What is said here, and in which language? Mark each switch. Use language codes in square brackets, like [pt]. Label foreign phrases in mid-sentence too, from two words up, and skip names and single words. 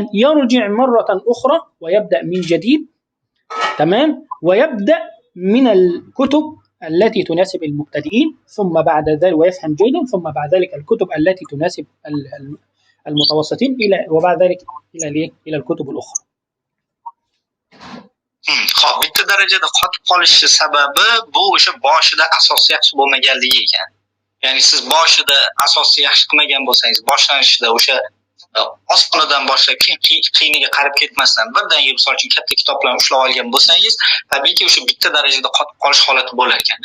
[ar] يرجع مرة أخرى ويبدأ من جديد. تمام، ويبدأ من الكتب التي تناسب المبتدئين، ثم بعد ذلك ويفهم جيدا، ثم بعد ذلك الكتب التي تناسب المتوسطين، وبعد ذلك إلى الكتب الأخرى. [uz] Xo'p, bitta darajada qotib qolish sababi bu o'sha boshida asosi yaxshi bo'lmaganligi ekan. Ya'ni siz boshida asosi yaxshi qilmagan bo'lsangiz, boshlanishida o'sha osmonadan boshlab qiyiniga qarab ketmasdan birdaniga misol uchun katta kitoblarni ushlab olgan bo'lsangiz, tabiiyki o'sha bitta darajada qotib qolish holati bo'lar ekan.